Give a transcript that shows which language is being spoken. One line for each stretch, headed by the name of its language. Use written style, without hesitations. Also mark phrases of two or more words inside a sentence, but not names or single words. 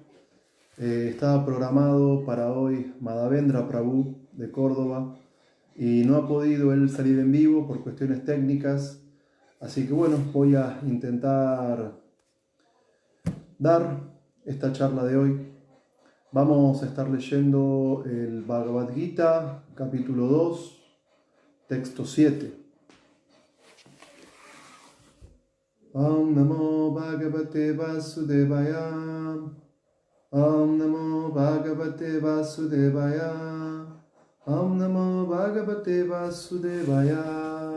Spanish: Estaba programado para hoy Madhavendra Prabhu de Córdoba y no ha podido él salir en vivo por cuestiones técnicas. Así que bueno, voy a intentar dar esta charla de hoy. Vamos a estar leyendo el Bhagavad Gita, capítulo 2, texto 7.
Sanskrit: Om Namo Bhagavate Vasudevaya. Om Namo Bhagavate Vasudevaya. Om Namo Bhagavate Vasudevaya.